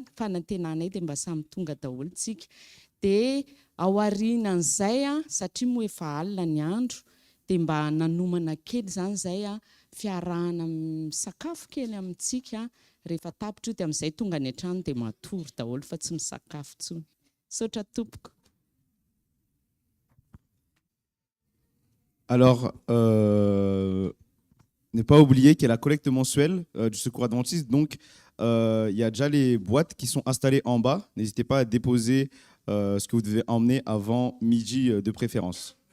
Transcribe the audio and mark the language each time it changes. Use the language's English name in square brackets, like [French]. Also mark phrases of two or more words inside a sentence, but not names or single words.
[Malagasy] Fanantenanay dia mba samy tonga daholo tsika. Dia ao aorianan'izay satria moa efa alina ny andro dia mba nanomana kely zany zay fiarahana misakafo kely amintsika. Rehefa tapitra io dia amin'izay tonga ny an-trano dia matory daholo fa tsy misakafo intsony. Saotra tompoko. [French] Alors, ne pas oublier qu'il y a la collecte mensuelle du Secours Adventiste. Donc, il y a déjà les boîtes qui sont installées en bas. N'hésitez pas à déposer ce que vous devez emmener avant midi de préférence.